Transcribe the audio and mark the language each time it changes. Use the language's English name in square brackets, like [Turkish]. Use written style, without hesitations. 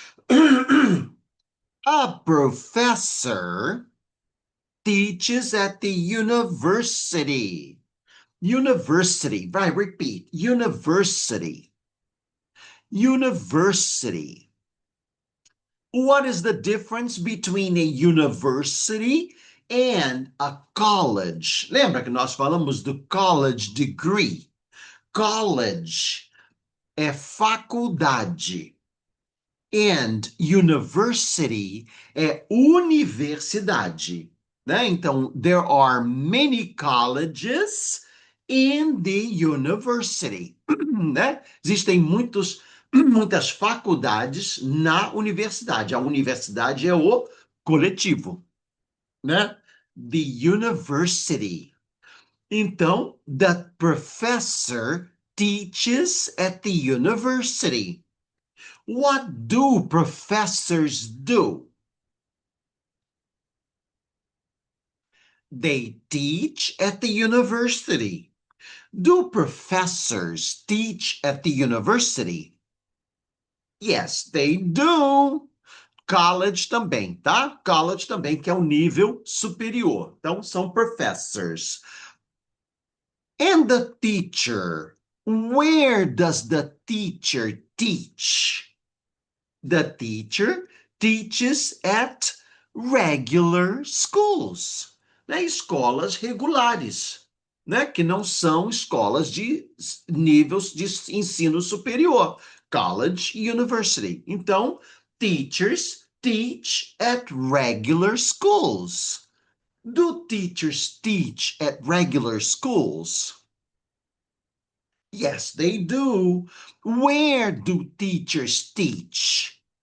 [English] A professor teaches at the university. University. Right, repeat. University. University. What is the difference between a university and a college? [Portuguese] Lembra que nós falamos do college degree? College é faculdade. [English] And university [Portuguese] é universidade. Né? [English] Então, there are many colleges in the university. [Portuguese] Né? Existem muitas faculdades na universidade. A universidade é o coletivo, né? [English] The university. Então, the professor teaches at the university. What do professors do? They teach at the university. Do professors teach at the university? Yes, they do. College [Portuguese] também, tá? College também, que é o nível superior. Então, são [English] professors. And the teacher. Where does the teacher teach? The teacher teaches at regular schools, né? [Portuguese] Escolas regulares, né? Que não são escolas de níveis de ensino superior, college, university. [English] Então, teachers teach at regular schools. Do teachers teach at regular schools? Yes, they do. Where do teachers teach?